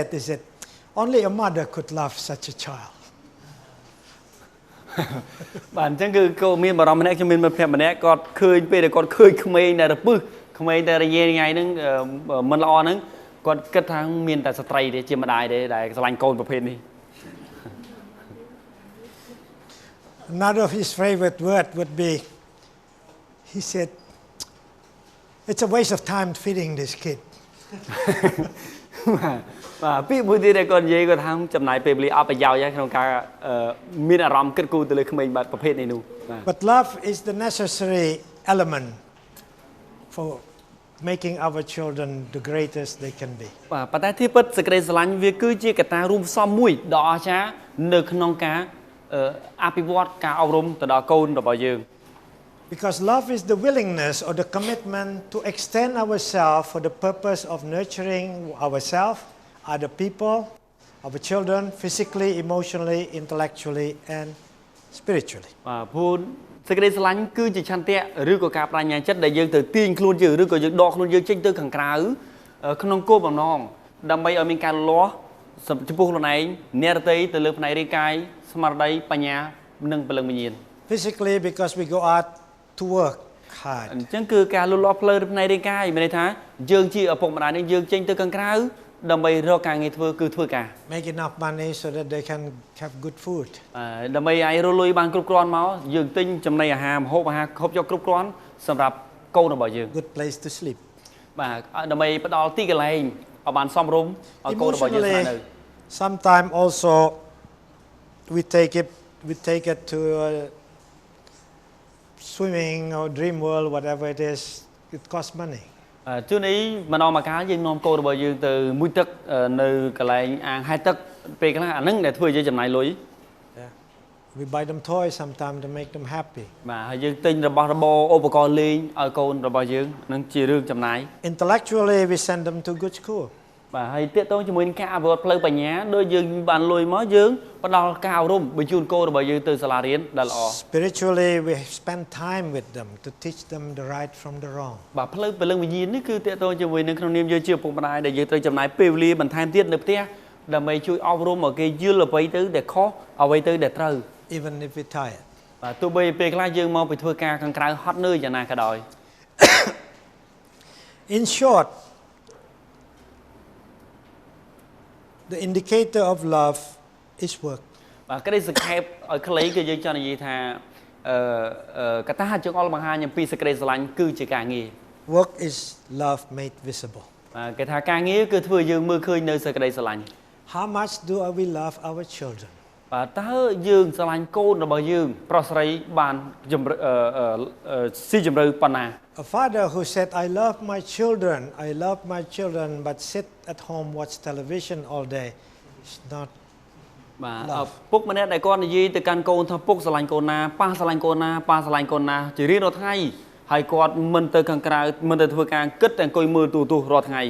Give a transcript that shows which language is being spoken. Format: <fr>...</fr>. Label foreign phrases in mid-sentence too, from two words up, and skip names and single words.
<en>He said, "Only a mother could love such a child."</en> <km>បាទអញ្ចឹងគឺគាត់មានបារម្ភម្នាក់ខ្ញុំមានមិត្តភក្តិម្នាក់គាត់ឃើញពេលដែលគាត់ឃើញក្មេងដែលរពឹសក្មេងដែលរញ៉េរញ៉ៃហ្នឹងមិនល្អហ្នឹងគាត់គិតថាមានតែស្ត្រីទេជាម្ដាយទេដែលស្រឡាញ់កូនប្រភេទនេះ</km> <en>Another of his favorite word would be, he said, "It's a waste of time feeding this kid."</en> <km>បាទពីមួយទៀតដែលគាត់និយាយគាត់ថាចំណាយពេលវេលាអត់ប្រយោជន៍ក្នុងការមានអារម្មណ៍គិតគូរទៅលើក្មេងបាទប្រភេទនេះនោះ</km> <en>But love is the necessary element for making our children the greatest they can be.</en> <km>បាទប៉ុន្តែទីពិតសេចក្តីស្រឡាញ់វាគឺជាកត្តារួមផ្សំមួយដ៏អស្ចារ្យនៅក្នុងការអភិវឌ្ឍការអប់រំទៅដល់កូនរបស់យើង</km> <en>Because love is the willingness or the commitment to extend ourselves for the purpose of nurturing ourselves, other people, our children, physically, emotionally, intellectually, and spiritually.</en> <km>បាទព្រោះសេចក្តីស្រឡាញ់គឺជាឆន្ទៈឬក៏ការបញ្ញាចិត្តដែលយើងទៅទាញខ្លួនយើងឬក៏យើងដកខ្លួនយើងចេញទៅខាងក្រៅក្នុងគោលបំណងដើម្បីឲ្យមានការលូតលាស់ចំពោះខ្លួនឯងអ្នករតីទៅលើផ្នែករាងកាយស្មារតីបញ្ញានិងព្រលឹងវិញ្ញាណ</km> <en>Physically, because we go out to work hard.</en> <km>អញ្ចឹងគឺការលូតលាស់ផ្លូវផ្នែករាងកាយមានន័យថាយើងជាឪពុកម្ដាយនេះយើងចេញទៅខាងក្រៅដើម្បីរកការងារធ្វើគឺធ្វើការ</km> <en>Make enough money so that they can have good food.</en> <km>ដើម្បីឲ្យរលុយបានគ្រប់គ្រាន់មកយើងទិញចំណីអាហារម្ហូបអាហារហូបចុកគ្រប់គ្រាន់សម្រាប់កូនរបស់យើង</km> <en>Good place to sleep.</en> <km>បាទដើម្បីផ្ដល់ទីកន្លែងឲ្យបានសមរម្យឲ្យកូនរបស់យើងស្នាក់នៅ</km> <en>Sometimes also we take it to swimming or dream world, whatever it is. It costs money.</en> <km>ជួននេះម្ដងមកកាលយើងនាំកូនរបស់យើងទៅមួយទឹកនៅកន្លែងអាងហែលទឹកពេលខ្លះអាហ្នឹងដែលធ្វើឲ្យយើងចំណាយលុយ</km> <en>We buy them toys sometimes to make them happy.</en> <km>បាទហើយយើងទិញរបស់របរឧបករណ៍លេងឲ្យកូនរបស់យើងហ្នឹងជារឿងចំណាយ</km> <en>Intellectually, we send them to good school.</en> <km>បាទហើយទាក់ទងជាមួយនឹងការអភិវឌ្ឍផ្លូវបញ្ញាដោយយើងបានលុយមកយើងផ្ដល់ការអប់រំបញ្ជូនកូនរបស់យើងទៅសាលារៀនដែលល្អ</km> <en>Spiritually, we spend time with them to teach them the right from the wrong.</en> <km>បាទផ្លូវព្រលឹងវិញ្ញាណនេះគឺទាក់ទងជាមួយនឹងក្នុងនាមយើងជាឪពុកម្ដាយដែលយើងត្រូវចំណាយពេលវេលាបន្ថែមទៀតនៅផ្ទះដើម្បីជួយអប់រំឲ្យគេយល់អ្វីទៅដែលខុសអ្វីទៅដែលត្រូវ</km> <en>Even if we're tired.</en> <km>បាទទោះបីពេលខ្លះយើងមកពីធ្វើការខាងក្រៅហត់នឿយយ៉ាងណាក៏ដោយ</km> <en>In short, the indicator of love is work.</en> <km>បាទក្តីសង្ខេបឲ្យខ្លីគឺយើងចង់និយាយថាកត្តាចង្អុលបង្ហាញអំពីសេចក្តីស្រឡាញ់គឺជាការងារ</km> <en>Work is love made visible.</en> <km>បាទគេថាការងារគឺធ្វើយើងមើលឃើញនៅសេចក្តីស្រឡាញ់</km> <en>How much do we love our children?</en> <km>បាទតើយើងស្រឡាញ់កូនរបស់យើងប្រុសស្រីបានស៊ីជម្រៅប៉ុណ្ណា</km> <en>A father who said, "I love my children, but sit at home watch television all day," is not</en> <km>បាទពុកម្នាក់ដែលគាត់និយាយទៅកាន់កូនថាពុកស្រឡាញ់កូនណាប៉ះស្រឡាញ់កូនណាប៉ះស្រឡាញ់កូនណាជារៀងរាល់ថ្ងៃហើយគាត់មិនទៅខាងក្រៅមិនទៅធ្វើការគិតតែអង្គុយមើលទូរទស្សន៍រាល់ថ្ងៃ</km>